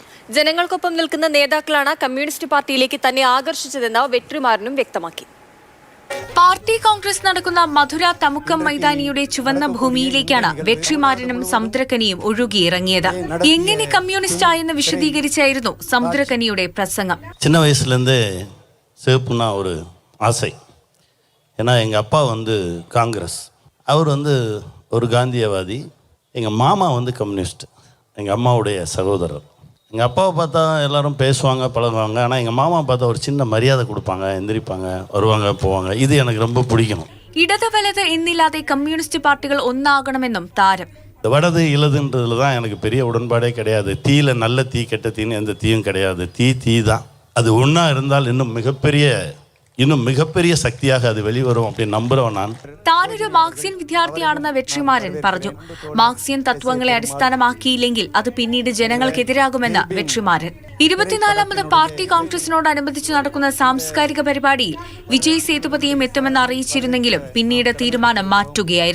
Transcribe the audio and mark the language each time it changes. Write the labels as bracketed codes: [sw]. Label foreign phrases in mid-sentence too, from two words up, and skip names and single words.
[ml] ജനങ്ങൾക്കൊപ്പം നിൽക്കുന്ന നേതാക്കളാണ് കമ്മ്യൂണിസ്റ്റ് പാർട്ടിയിലേക്ക് തന്നെ ആകർഷിച്ചതെന്ന് വെട്രിമാരനും വ്യക്തമാക്കി. പാർട്ടി കോൺഗ്രസ് നടക്കുന്ന മധുര തമുക്കം മൈതാനിയുടെ ചുവന്ന ഭൂമിയിലേക്കാണ് വെട്രിമാരനും സമുദ്രക്കനിയും ഒഴുകിയിറങ്ങിയത്. എങ്ങനെ കമ്മ്യൂണിസ്റ്റ് ആയെന്ന് വിശദീകരിച്ചായിരുന്നു സമുദ്രക്കനിയുടെ പ്രസംഗം. [ta] சின்ன வயசுலேருந்தே சிவப்புனா ஒரு ஆசை. ஏன்னா எங்கள் அப்பா காங்கிரஸ், அவர் ஒரு காந்தியவாதி. எங்கள் மாமா கம்யூனிஸ்ட், எங்கள் அம்மாவுடைய சகோதரர். எங்கள் அப்பாவை பார்த்தா எல்லாரும் பேசுவாங்க, பழகுவாங்க. ஆனால் எங்கள் மாமா பார்த்தா ஒரு சின்ன மரியாதை கொடுப்பாங்க, எந்திரிப்பாங்க, வருவாங்க, போவாங்க. இது எனக்கு ரொம்ப பிடிக்கும். [ml] ഇടത് വലത് എന്നില്ലാതെ കമ്മ്യൂണിസ്റ്റ് പാർട്ടികൾ ഒന്നാകണമെന്നും താരം. [ta] வடது இலதுன்றதுல தான் எனக்கு பெரிய உடன்பாடே கிடையாது. தீயில நல்ல தீ கெட்ட தீன்னு எந்த தீயும் கிடையாது. தீ தான். அது ஒன்றா இருந்தால் இன்னும் மிகப்பெரிய சக்தியாக அது வெளிவரும் அப்படின்னு நம்புறவன் நான். [ml] താനൊരു മാർക്സിയൻ വിദ്യാർത്ഥിയാണെന്ന് വെട്രിമാരൻ പറഞ്ഞു. മാർക്സിയൻ തത്വങ്ങളെ അടിസ്ഥാനമാക്കിയില്ലെങ്കിൽ അത് പിന്നീട് ജനങ്ങൾക്കെതിരാകുമെന്ന് വെട്രിമാരൻ. 24ാമത് പാർട്ടി കോൺഗ്രസിനോടനുബന്ധിച്ച് നടക്കുന്ന സാംസ്കാരിക പരിപാടിയിൽ വിജയ് സേതുപതിയും എത്തുമെന്ന് അറിയിച്ചിരുന്നെങ്കിലും പിന്നീട് തീരുമാനം മാറ്റുകയായിരുന്നു.